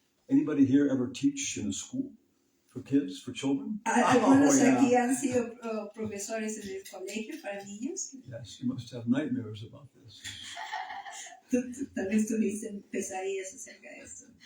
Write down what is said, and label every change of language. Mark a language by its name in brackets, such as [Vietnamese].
[English] Anybody here ever teach in a school for kids, for children? [Spanish] Algunos yeah. aquí han sido profesores en el colegio para niños. [English] Yes, you must have nightmares about this. [Spanish] Tal vez tuviste pesadillas acerca de esto.